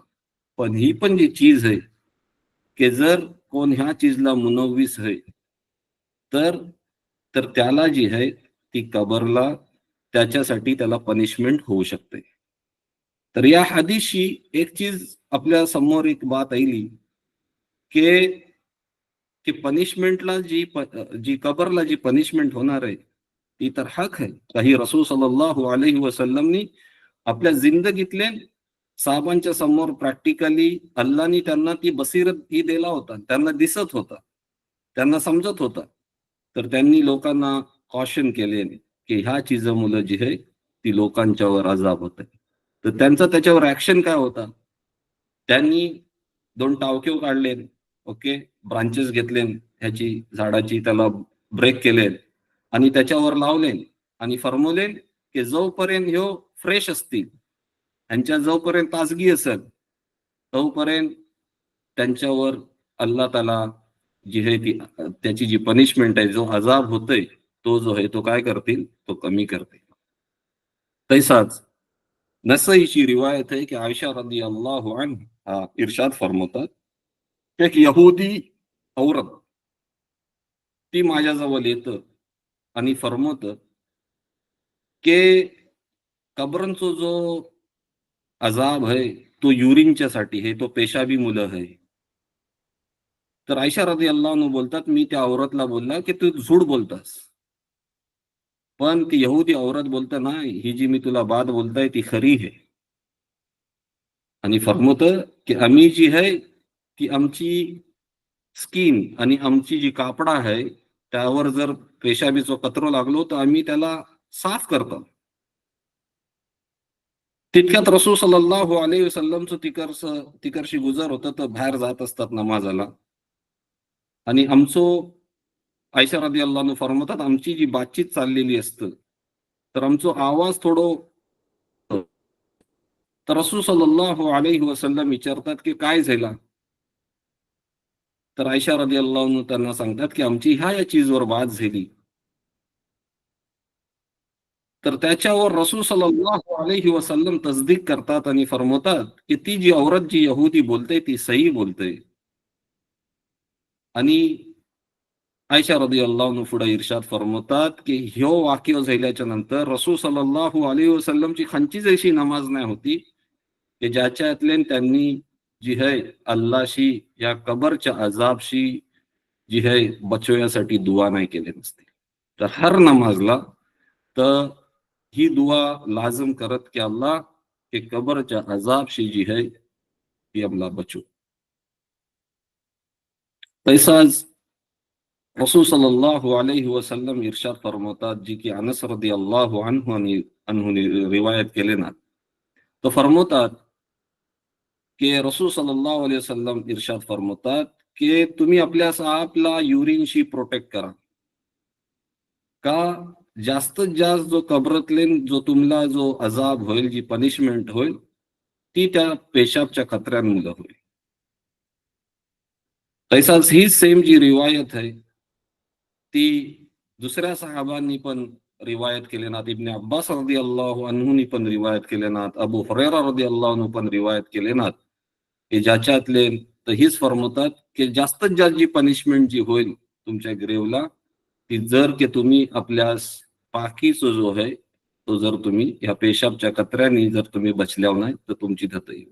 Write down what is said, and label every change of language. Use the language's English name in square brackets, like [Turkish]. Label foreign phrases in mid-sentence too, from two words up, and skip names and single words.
[Marathi] पण ही पण जी चीज आहे की जर कोण ह्या चीजला मुनव्विस आहे, तर तर त्याला जी आहे ती कबरला त्याच्यासाठी त्याला पनिशमेंट होऊ शकते. तर या हदीसशी एक चीज आपल्या समोर एक बात आली की पनिशमेंटला जी कबरला जी पनिशमेंट होणार आहे ती तर हक आहे. काही रसूल [Arabic] صلى الله عليه وسلم [Marathi] आपल्या जिंदगीतले साहेबांच्या समोर प्रॅक्टिकली अल्लाहनी त्यांना ती बसीरत ही दिला होता, त्यांना दिसत होता, त्यांना समजत होता. तर त्यांनी लोकांना कॉशन केले की ह्या चीजामुळे जी आहे ती लोकांच्यावर अजाब होत आहे. तर त्यांचा त्याच्यावर ऍक्शन काय होता, त्यांनी 2 टावके काढले, ओके, ब्रांचेस घेतले ह्याची झाडाची, त्याला ब्रेक केले आणि त्याच्यावर लावले आणि फरमवले की जोपर्यंत ह्यो फ्रेश असतील, ह्यांच्या जोपर्यंत ताजगी असेल, तोपर्यंत त्यांच्यावर अल्लाह ताला जी आहे ती त्याची जी पनिशमेंट आहे, जो अजाब होतोय, तो जो आहे तो काय करतील, तो कमी करतील. तैसाच नसईची रिवायत आहे की आयशा [Arabic] رضي الله عنها [Marathi] इरशाद फरमावतात, एक यहूदी औरत ती माझ्याजवळ येतं आणि फरमवतं की कब्रांचा जो अजाब है तो युरिनच्या साठी है, तो पेशाबी मुलं है. तर आयशा [Arabic] رضي الله عنها [Marathi] बोलतात, मी त्या औरतला बोलला की तू झूठ बोलतास. पण ती यहूदी औरत बोलते ना, ही जी मी तुला बात बोलताय ती खरी है. आणि फरमवतं की आम्ही जी आहे ती आमची स्किन आणि आमची जी कापडा आहे त्यावर जर पेशाबीचा कचरो लागलो तर आम्ही त्याला साफ करतो. तितक्यात रसूल [Arabic] صلى الله عليه وسلم [Marathi] तिकडशी गुजर होतं, तर बाहेर जात असतात नमाजाला आणि आमचं आयशा [Arabic] رضي الله عنها [Marathi] फरमावतात, आमची जी बातचीत चाललेली असतं तर आमचा आवाज थोडं, तर रसूल [Arabic] صلى الله عليه وسلم [Marathi] विचारतात की काय झालं. तर आयशा [Arabic] رضي الله عنها [Marathi] त्यांना सांगतात की आमची ह्या चीजवर बात झाली. तर त्याच्यावर रसूल [Arabic] صلى الله عليه وسلم [Marathi] तसदीक करतात आणि फरमावतात की ती जी औरत जी यहूदी बोलते ती सही बोलते. आणि आयशा [Arabic] رضي الله عنها [Marathi] पुढे इर्शाद फरमावतात की ह्यो वाक्य झाल्याच्या नंतर रसूल [Arabic] صلى الله عليه وسلم [Marathi] खांचीच अशी नमाज नाही होती की ज्याच्यातले त्यांनी जी है अल्लाशी या कबरच्या अजाबशी जी है बचवण्यासाठी दुआ नाही केली नसते. तर हर नमाजला तर ही दुआ लाजम करत की अल्लाह के कबरच्या अजाबशी जी है ती आम्हाला बचव. तैसाच रसूल [Arabic] صلى الله عليه وسلم [Marathi] इरशाद फरमावतात, जी की अनस [Arabic] رضي الله عنه [Marathi] ने रिवायत केले ना, तो फरमावतात की रसूल [Arabic] صلى الله عليه وسلم [Marathi] इरशाद फरमावतात की तुम्ही आपल्या आपला युरिनशी प्रोटेक्ट करा. का जास्तीत जास्त जो कबरातले जो तुम्हाला जो अजाब होईल, जी पनिशमेंट होईल, ती त्या पेशाबच्या कचऱ्यांमुळे होईल. तैसाच ही सेम जी रिवायत आहे ती दुसऱ्या सहाबांनी पण रिवायत केलेनात. इब्न अब्बास [Arabic] رضي الله عنه [Marathi] पण रिवायत केलेनात. अबू हुरैरा [Arabic] رضي الله عنه [Marathi] पण रिवायत केलेनात की ज्याच्यातले तर हीच फरमवतात की जास्तीत जास्त जी पनिशमेंट जी होईल तुमच्या ग्रेवला, ती जर की तुम्ही आपल्या पाकीचा जो आहे तो जर तुम्ही या पेशाबच्या कचऱ्याने जर तुम्ही बचल्या नाही तर तुमची धत येईल.